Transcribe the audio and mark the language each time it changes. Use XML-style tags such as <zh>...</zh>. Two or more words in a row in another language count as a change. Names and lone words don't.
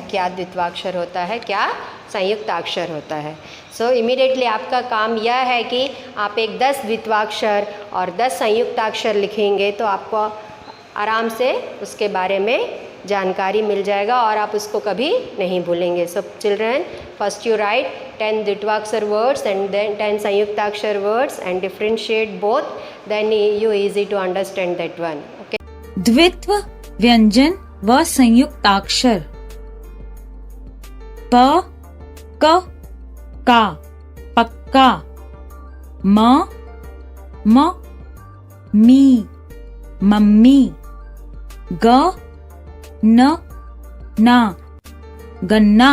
<hi>क्या द्वित्वाक्षर होता है, क्या संयुक्ताक्षर होता है।</hi> <en>so immediately</en> <hi>आपका काम यह है कि आप एक 10 द्वित्वाक्षर और 10 संयुक्ताक्षर लिखेंगे तो आपको आराम से उसके बारे में जानकारी मिल जाएगा और आप उसको कभी नहीं भूलेंगे।</hi> <en>So children, first you write 10 द्वित्वाक्षर words and then 10 संयुक्ताक्षर words and differentiate both, then you easy to understand that one. Okay.</en> <hi>द्वित्व व्यंजन व संयुक्ताक्षर। प क का पक्का, म मी मम्मी, ग न ना गन्ना,</hi>